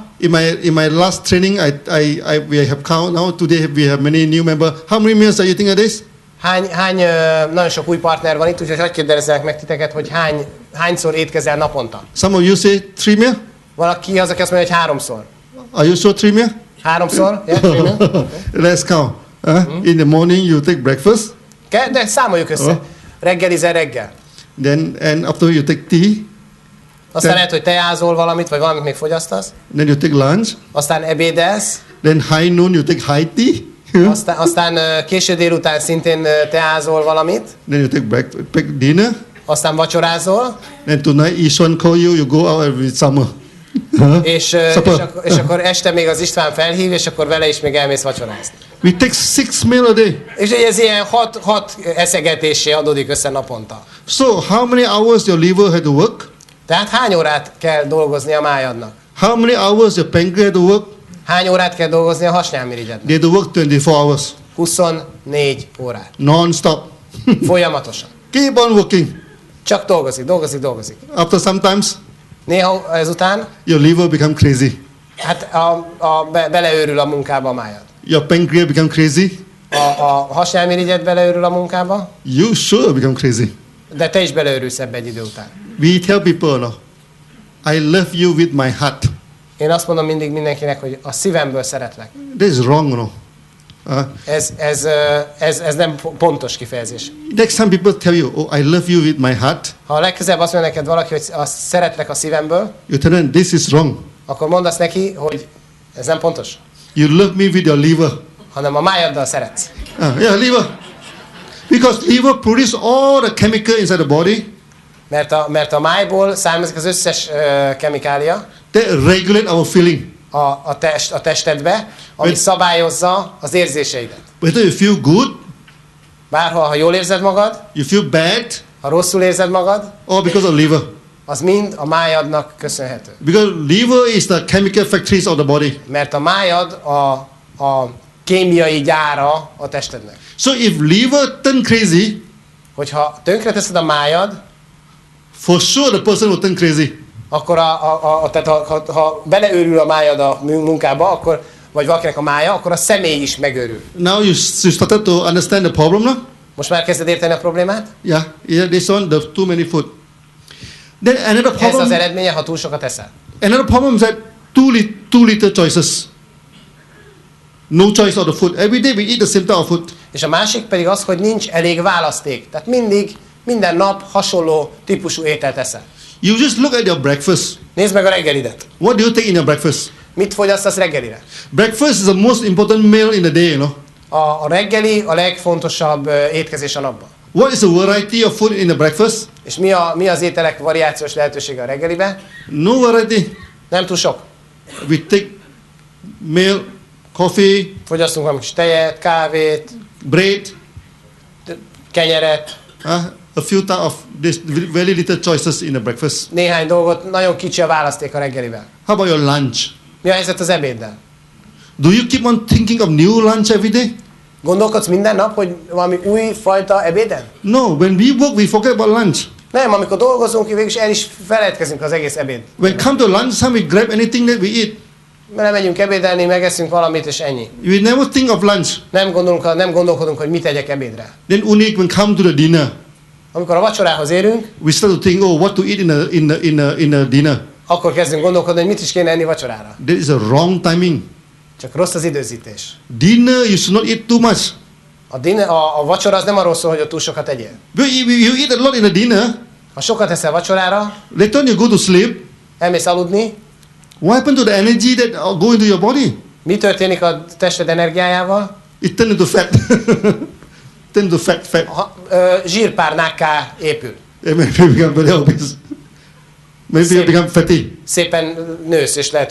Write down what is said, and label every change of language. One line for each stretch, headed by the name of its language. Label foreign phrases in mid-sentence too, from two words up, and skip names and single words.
English: In my last training, we have count now. Today we have many new members. How many meals are you eating a day?
Hungarian: Nagyon sok új partner van itt, úgyhogy hadd kérdezzenek meg titeket, hogy hányszor étkezel naponta?
English: Some of you say 3 meals.
Hungarian: Valaki az, aki azt mondja, hogy 3-szor.
English: Are you sure 3 meals? 3-szor? Yeah, 3 meals? Let's count. In the morning you take breakfast.
Hungarian: De számoljuk össze. Reggelizel reggel.
English: Then and after you take tea.
Hungarian: Aztán lehet, hogy teázol valamit, vagy valamit még fogyasztasz.
English: Then you take lunch.
Hungarian: Aztán ebédelsz.
English: Then high noon you take high tea.
Hungarian: Aztán késő délután szintén teázol valamit.
English: Then you take dinner.
Hungarian: Aztán vacsorázol.
English: Then tonight Ishwan call you, you go out every summer.
Hungarian: És akkor este még az István felhív, és akkor vele is még elmész vacsorázni.
English: We take 6 meals a day.
Hungarian: És ez ilyen 6 eszegetésé adódik össze naponta.
English: So how many hours your liver had to work?
Hungarian: Tehát hány órát kell dolgozni a májadnak?
English: How many hours your pancreas had to work?
Hungarian: Hány órát kell dolgozni a hasnyálmirigyednek?
English: They had to work 24 hours.
Hungarian: 24 órát.
English: Non-stop.
Hungarian: Folyamatosan.
English: Keep on working.
Hungarian: Csak dolgozik.
English: After sometimes,
Hungarian: Néha ezután,
English: your liver become crazy.
Hungarian: hát beleőrül a munkába a májad.
English: Your pancreas become crazy.
Hungarian: A hasnyálmirigyed beleőrül a munkába,
English: You sure become crazy.
Hungarian: de te is beleőrülsz ebbe egy idő után.
English: We tell people, no, I love you with my heart.
Hungarian: Én azt mondom mindig mindenkinek, hogy a szívemből szeretlek.
English: That is wrong, no.
Hungarian: Ez nem pontos kifejezés.
English: Next time people tell you, oh, I love you with my heart.
Hungarian: Ha a legközelebb azt mondja neked valaki, hogy azt szeretlek a szívemből,
English: You tell them, this is wrong.
Hungarian: akkor mondd azt neki, hogy ez nem pontos,
English: You love me with your liver.
Hungarian: hanem a májaddal szeretsz.
English: Yeah, liver. Because liver produce all the chemical inside the body
Hungarian: Mert a májból származik az összes kemikália
English: that regulate our feeling.
Hungarian: a testedbe, ami szabályozza az érzéseidet.
English: Whether you feel good,
Hungarian: Ha jól érzed magad,
English: you feel bad,
Hungarian: ha rosszul érzed magad,
English: or because of liver.
Hungarian: az mind a májadnak köszönhető.
English: Because liver is the chemical factories of the body.
Hungarian: Mert a májad a kémiai gyára a testednek.
English: So if liver turn crazy,
Hungarian: Hogyha tönkreteszed a májad,
English: for sure the person will turn crazy.
Hungarian: akkor tehát ha beleőrül a májad a munkába, akkor, vagy valakinek a mája, akkor a személy is megőrül.
English: Now you started to understand the problem, no?
Hungarian: Most már kezded érteni a problémát?
English: Yeah, this one, the too many food. Then another
Hungarian: Ez az
English: problem.
Hungarian: eredménye, ha túl sokat eszel.
English: Another problem is that too little choices. No choice of the food. Every day we eat the same type of food.
Hungarian: És a másik pedig az, hogy nincs elég választék. Tehát minden nap hasonló típusú ételt eszel.
English: You just look at your breakfast.
Hungarian: Nézd meg a reggelidet.
English: What do you take in your breakfast?
Hungarian: Mit fogyasztasz reggelire?
English: Breakfast is the most important meal in the day, you know.
Hungarian: A reggeli a legfontosabb étkezés a napban.
English: What is the variety of food in the breakfast?
Hungarian: És mi az ételek variációs lehetősége a reggelibe?
English: No variety.
Hungarian: Nem túl sok.
English: We take milk, coffee,
Hungarian: Fogyasztunk valami kis tejet, kávét,
English: bread,
Hungarian: kenyeret,
English: a few type of this very little choices in the breakfast.
Hungarian: néhány dolgot, nagyon kicsi a választék a reggelivel.
English: How about your lunch?
Hungarian: Mi a helyzet az ebéddel?
English: Do you keep on thinking of new lunch every day?
Hungarian: Gondolkodsz minden nap, hogy valami új fajta ebéden?
English: No, when we work, we forget about lunch.
Hungarian: Nem, amikor dolgozunk, végül is el is feledkezünk az egész ebéd.
English: When come to lunchtime, we grab anything that we eat.
Hungarian: Mert megyünk ebédelni, megeszünk valamit, és ennyi.
English: We never think of lunch.
Hungarian: Nem gondolkodunk, hogy mit tegyek ebédre.
English: Then only when come to the dinner,
Hungarian: Amikor a vacsorához érünk,
English: we start to think, oh, what to eat in the dinner.
Hungarian: akkor kezdünk gondolkodni, hogy mit is kéne enni vacsorára.
English: That is a wrong timing.
Hungarian: Csak rossz az időzítés.
English: Dinner, you should not eat too much.
Hungarian: A vacsora az nem arról szól, hogy ott túl sokat tegyél.
English: But if you eat a lot in the dinner,
Hungarian: Ha sokat eszel vacsorára,
English: later on you go to sleep.
Hungarian: elmész aludni,
English: What happened to the energy that go into your body?
Hungarian: mi történik a tested energiájával?
English: It turn into fat. Turn into fat.
Hungarian: Zsírpárnákká épül.
English: Maybe you become very obese. Maybe you become fatty.
Hungarian: Szépen nősz, és lehet